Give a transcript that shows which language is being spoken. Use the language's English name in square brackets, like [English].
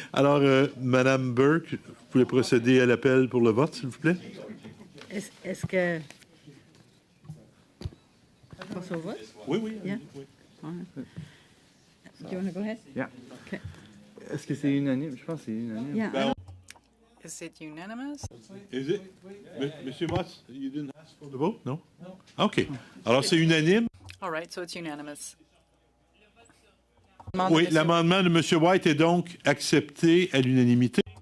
[French] Alors, Madame Burke, vous pouvez procéder à l'appel pour le vote, s'il vous plaît? Est-ce que... Passe au vote? Oui. [English] Yeah. All right. Do you want to go ahead? Yeah. Okay. [French] Est-ce que c'est unanime? Je pense que c'est unanime. [English] Yeah. Is it unanimous? Is it? Monsieur Moss, you didn't ask for the vote? No? OK. [French] Alors, c'est unanime? [English] All right, so it's unanimous. [French] Oui, l'amendement de M. White est donc accepté à l'unanimité.